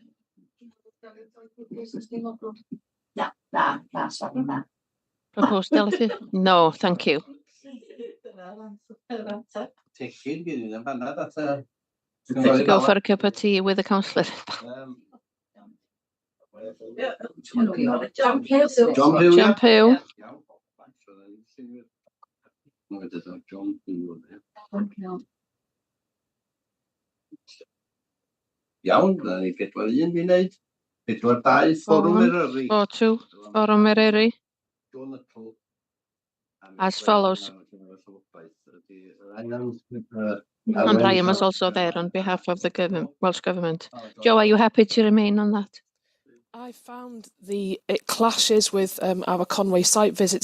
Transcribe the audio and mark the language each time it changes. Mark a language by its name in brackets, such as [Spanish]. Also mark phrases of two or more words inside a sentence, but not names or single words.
[English] Proposed delegate? No, thank you. To go for a cup of tea with a councillor. John Pugh. John Pugh. [Welsh] Iawn, da ni 4-1 fi'n neud. 4-2, fforwm Eryri. 4-2, Fforwm Eryri. [English] As follows. And Brian was also there on behalf of the Welsh Government. Joe, are you happy to remain on that? I found it clashes with our Conway site visits.